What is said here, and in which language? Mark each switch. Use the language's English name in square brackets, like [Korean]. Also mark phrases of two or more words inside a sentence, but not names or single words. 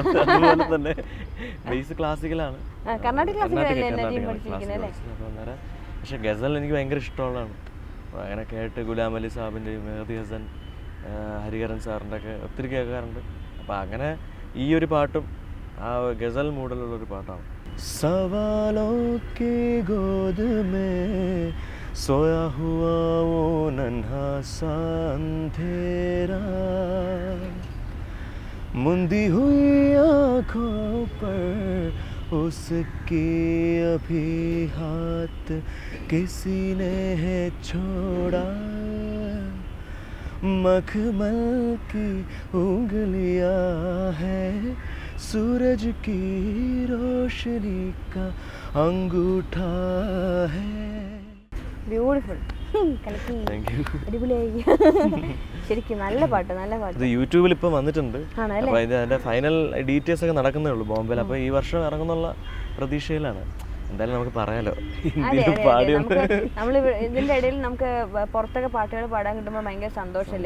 [Malayalam] അതുപോലെ തന്നെ ബേസ് ക്ലാസിക്കലാണ്, പക്ഷെ ഗസൽ എനിക്ക് ഭയങ്കര ഇഷ്ടമുള്ളതാണ്. അങ്ങനെ കേട്ട് ഗുലാം അലി സാഹിബിൻ്റെയും മെഹദി ഹസൻ, ഹരിഹരൻ സാറിൻ്റെ ഒക്കെ ഒത്തിരി കേൾക്കാറുണ്ട്. അപ്പം അങ്ങനെ ഈ ഒരു പാട്ടും ആ ഗസൽ മൂഡിലുള്ളൊരു പാട്ടാണ്. [Hindi] സവാലോं की गोद में सोया हुआ वो नन्हा सा अंधेरा, मुंदी हुई आँखों पर उसके अभी हाथ किसी ने है छोड़ा, मखमल की उंगलियां है सूरज की रोशनी का अंगूठा है. [Malayalam] ബ്യൂട്ടിഫുൾ. അടിപൊളിയായി. ശരിക്കും നല്ല പാട്ട്, നല്ല പാട്ട്. ഇത് യൂട്യൂബിൽ ഇപ്പം വന്നിട്ടുണ്ട്. അപ്പോൾ അതിൻ്റെ ഫൈനൽ ഡീറ്റെയിൽസ് ഒക്കെ നടക്കുന്നേ ഉള്ളൂ ബോംബെയിൽ. അപ്പോൾ ഈ വർഷം ഇറങ്ങുന്നുള്ള പ്രതീക്ഷയിലാണ്. എന്തായാലും നമുക്ക് പറയാലോ, നമ്മൾ ഇതിൻ്റെ ഇടയിൽ നമുക്ക് പുറത്തൊക്കെ പാട്ടുകൾ പാടാൻ കിട്ടുമ്പോൾ ഭയങ്കര സന്തോഷമല്ലേ.